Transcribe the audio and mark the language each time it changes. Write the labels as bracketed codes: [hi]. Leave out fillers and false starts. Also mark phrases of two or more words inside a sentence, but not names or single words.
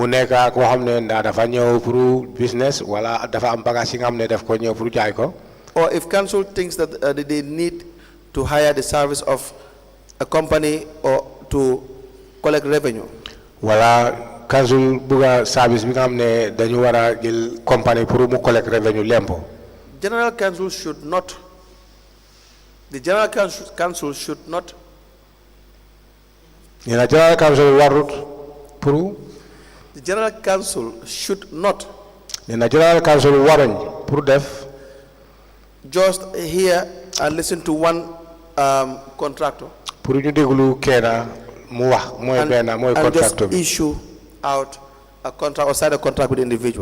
[en] Business, or if council thinks that they need to hire the service of a company or to collect revenue. [wo] Council buga service dañu wara jël company pour mu [en] collect revenue [wo] lempo. [en] The general council should not the general council should not just hear and listen to one contractor and just issue out a contract or sign a contract with the individual.